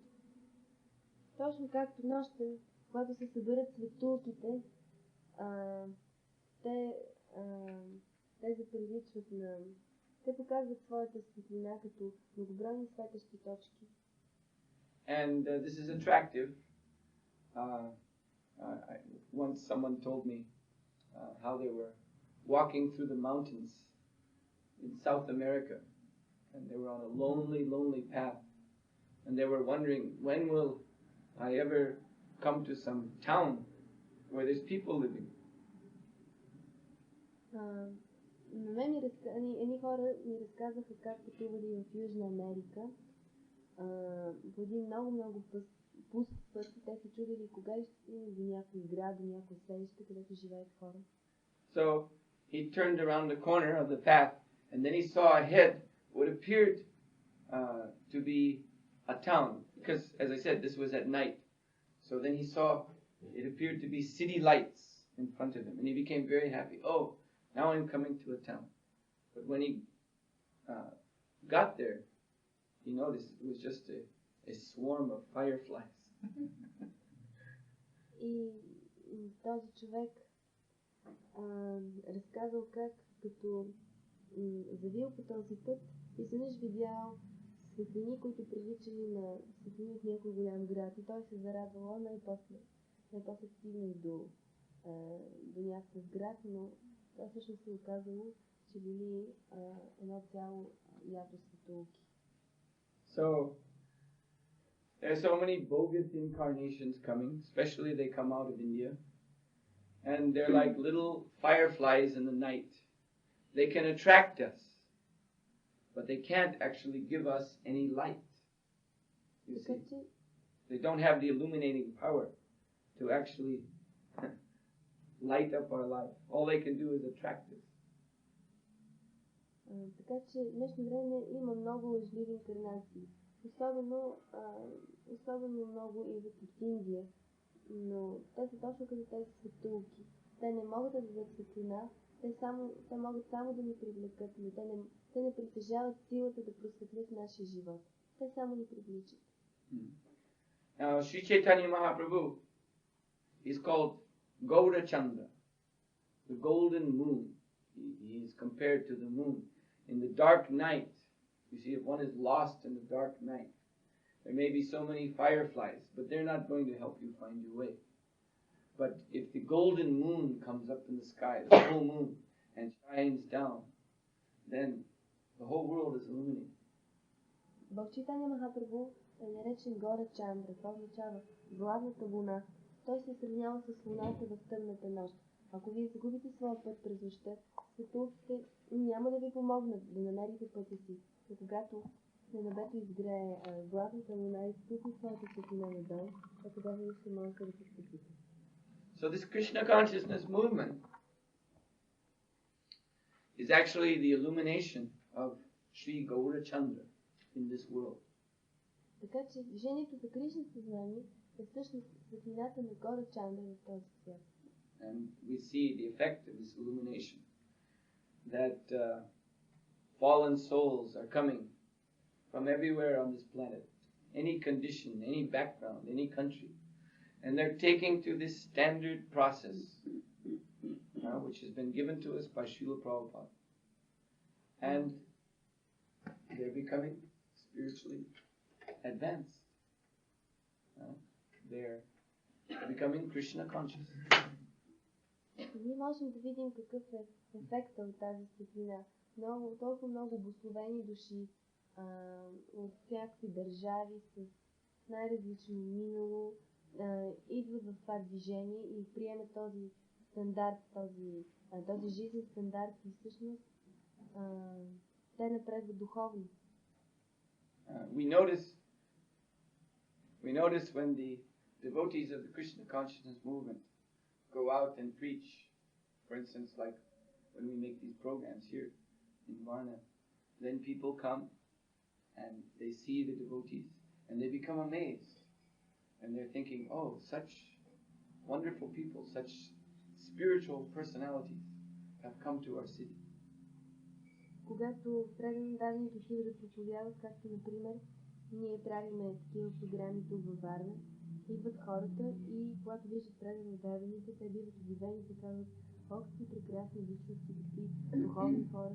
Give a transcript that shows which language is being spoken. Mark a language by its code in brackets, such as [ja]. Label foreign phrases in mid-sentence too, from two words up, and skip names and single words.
[bg] Точно както нощем, когато се събират светулките, те заприличват на... Те показват своята светлина като многобройни светещи точки. [en] And this is attractive. Once someone told me how they were walking through the mountains in South America, and they were on a lonely, lonely path, and they were wondering, when will I ever come to some town where there's people living? На мен едни хора ми разказаха как пътували в Южна Америка по един много пуст път. Те се чудили кога ще стигнат до някой град, до някой селище, където живеят хора. So he turned around the corner of the path, and then he saw ahead what appeared to be a town, because, as I said, this was at night. So then he saw it appeared to be city lights in front of him, and he became very happy. Oh, now I'm coming to a town. But when he got there, he noticed it was just a swarm of fireflies. [bg] И този човек разказал как като завил по този път и съдъж видял светлини, които приличали на светлини от някой голям град. И той се зарадвал, най-после стигнал до някакъв град, но това всъщност се оказало, че били едно цяло ято светулки. [en] So, there are so many bogus incarnations coming, especially they come out of India, and they're like little fireflies in the night. They can attract us, but they can't actually give us any light. You see, they don't have the illuminating power to actually light up our life. All they can do is attract us. [bg] Така че в днешно време има много лъжливи инкарнации. Особено много идват от Индия, но те са точно като тези светулки. Те не могат да дадат светлина, те могат само да ни привлекат, но те не притежават силата да просветлят нашия живот. Те само ни привличат. [en] Now, Sri Chaitanya Mahaprabhu is called Gaura Chandra, the golden moon. He is compared to the moon. In the dark night, you see, if one is lost in the dark night, there may be so many fireflies, but they're not going to help you find your way. But if the golden moon comes up in the sky, the full moon, and shines down, then the whole world is illuminated. [bg] Бог Чайтания Махапрабху е наречен Гора Чандра. Това означава златната луна. Той се сравнява с луната в тъмната нощ. Ако вие загубите своя път през нощта, светулките няма да ви помогнат да намерите пътя си. Но когато на небето изгрее златната луна и спусне своята светлина надолу, тогава вие ще можете да се спасите. [en] So this Krishna consciousness movement is actually the illumination of Sri Gaurachandra in this world. [bg] Така че движението за Кришна съзнание е всъщност светлината на Гора Чандра в този свят. [en] And we see the effect of this illumination, that fallen souls are coming from everywhere on this planet, any condition, any background, any country, and they're taking to this standard process, which has been given to us by Srila Prabhupada, and they're becoming spiritually advanced. They're becoming Krishna conscious. [bg] Ние можем да видим какъв е ефекта от тази светлина. Толкова много обусловени души от всякакви държави с най-различно минало идват в това движение и приемат този стандарт, този жизнен стандарт и всъщност те напредват духовно. [en] We notice when the devotees of the Krishna consciousness movement go out and preach, for instance, like when we make these programs here in Varna, then people come and they see the devotees and they become amazed and they're thinking, oh, such wonderful people, such spiritual personalities have come to our city. [bg] Когато преданните отиват да проповядват, както например ние правиме такива програми тук във Варна, идват хората и когато виждат преданните, те биват удивени и казват, о, какви прекрасни личности, какви духовни хора.